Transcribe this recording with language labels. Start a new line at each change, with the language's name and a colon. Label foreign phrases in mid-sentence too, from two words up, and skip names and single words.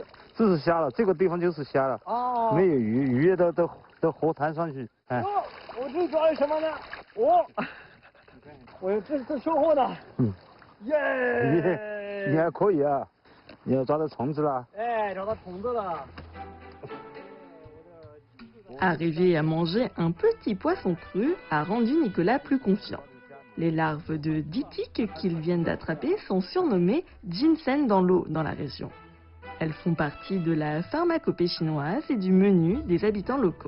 Chinese: 这是虾了，这个地方就是虾了。哦。没有鱼，鱼都活弹上去。哎。我这抓了什么呢？我这收获的。耶！你还可以啊，你要抓到虫子了。哎，找到虫子了。
French: Arriver à manger un petit poisson cru a rendu Nicolas plus confiant. Les larves de dithyque qu'ils viennent d'attraper sont surnommées ginseng dans l'eau dans la région. Elles font partie de la pharmacopée chinoise et du menu des habitants locaux.